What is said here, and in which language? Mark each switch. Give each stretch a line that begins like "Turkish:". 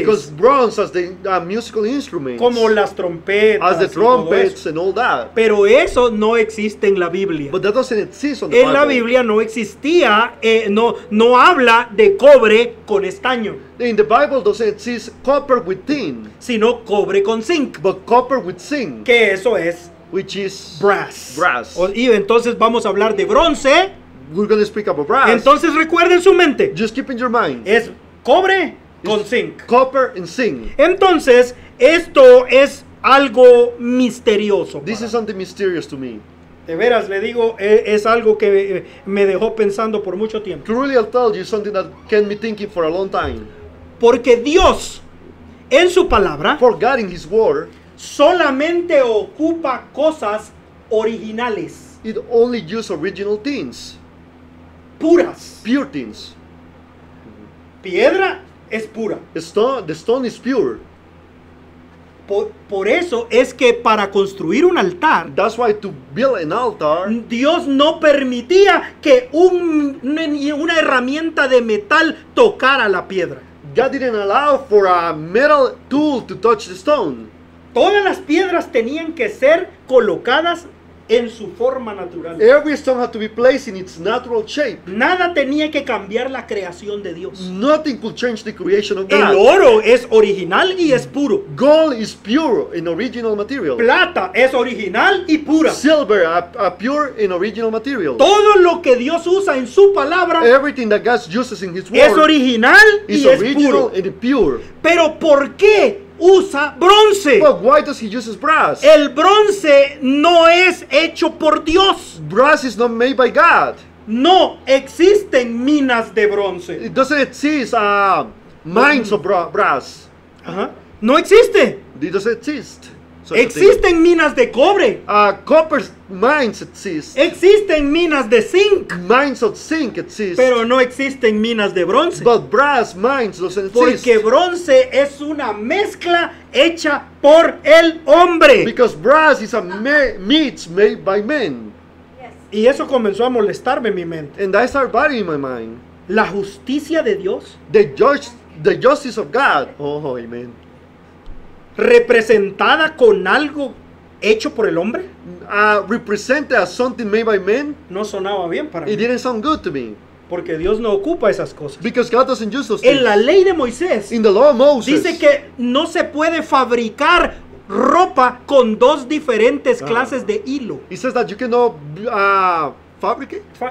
English: becomes bronze as the musical instruments,
Spanish: como las trompetas,
English: as the
Spanish: y todo
English: trumpets
Spanish: eso.
English: and all that.
Spanish: Pero eso no existe en la Biblia.
English: But that doesn't exist on the
Spanish: En la
English: Bible.
Spanish: Biblia no existía, no habla de cobre con estaño,
English: In the Bible doesn't exist copper with tin,
Spanish: sino cobre con zinc,
English: but copper with zinc,
Spanish: que eso es
English: which is brass. Brass.
Spanish: Y entonces vamos a hablar de bronce.
English: we're going to speak about brass.
Spanish: Entonces recuerden su mente,
English: Just keep in your mind,
Spanish: es cobre con
English: It's
Spanish: zinc.
English: copper and zinc.
Spanish: Entonces, esto es algo misterioso.
English: This
Spanish: para
English: is something mysterious to me.
Spanish: De veras, le digo, es algo que me dejó pensando por mucho tiempo.
English: Truly, I'll tell you something that kept me thinking for a long time.
Spanish: Porque Dios, en su palabra,
English: For God in His Word,
Spanish: solamente ocupa cosas originales,
English: it only uses original things,
Spanish: puras.
English: pure things.
Spanish: Piedra es pura.
English: The stone is pure.
Spanish: Por eso es que para construir un altar,
English: That's why to build an altar,
Spanish: Dios no permitía que una herramienta de metal tocara la piedra.
English: God didn't allow for a metal tool to touch the stone.
Spanish: Todas las piedras tenían que ser colocadas en su forma natural.
English: Every stone had to be placed in its natural shape.
Spanish: Nada tenía que cambiar la creación de Dios.
English: Nothing could change the creation of
Spanish: El
English: God.
Spanish: oro es original y es puro.
English: Gold is pure in original material.
Spanish: Plata es original y pura.
English: Silver, a pure in original material.
Spanish: Todo lo que Dios usa en su palabra
English: Everything that God uses in His
Spanish: es
English: Word
Spanish: original
English: is
Spanish: y es
English: original
Spanish: puro.
English: and pure.
Spanish: Pero ¿por qué usa bronce?
English: But why does He use brass?
Spanish: El bronce no es hecho por Dios.
English: Brass is not made by God.
Spanish: No existen minas de bronce.
English: It doesn't exist mines of brass.
Spanish: Ajá. No existe.
English: It doesn't exist. such a thing.
Spanish: Existen minas de cobre.
English: Copper mines exist.
Spanish: Existen minas de zinc.
English: Mines of zinc exist.
Spanish: Pero no existen minas de bronce.
English: But brass mines doesn't
Spanish: Porque
English: exist.
Spanish: bronce es una mezcla hecha por el hombre.
English: Because brass is a meat made by men.
Spanish: Y eso comenzó a molestarme en mi mente.
English: And I start bothering my mind.
Spanish: La justicia de Dios,
English: The justice of God. Oh, amen.
Spanish: representada con algo hecho por el hombre,
English: Represented as something made by men.
Spanish: no sonaba bien para
English: It
Spanish: mí.
English: didn't sound good to me.
Spanish: Porque Dios no ocupa esas cosas.
English: Because God doesn't use those
Spanish: En
English: things.
Spanish: la ley de Moisés
English: In the law of Moses,
Spanish: dice que no se puede fabricar ropa con dos diferentes clases de hilo.
English: It says that you cannot fabricate,